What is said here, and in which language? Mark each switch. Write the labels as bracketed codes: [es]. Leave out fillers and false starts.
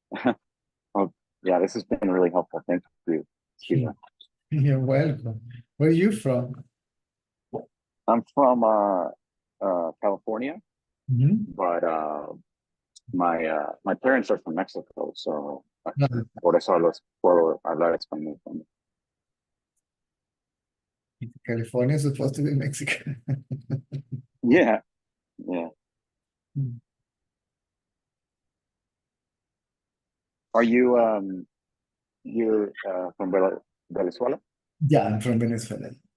[en] I'll yeah, this has been really helpful. Thank you, Sheila. You're welcome. Where are you from? I'm from California, Mhm. but my parents are from Mexico, so No, [es] por eso puedo hablar español. [en] California is supposed to be Mexico. Yeah, yeah. Are you you're from Venezuela? Yeah, I'm from Venezuela.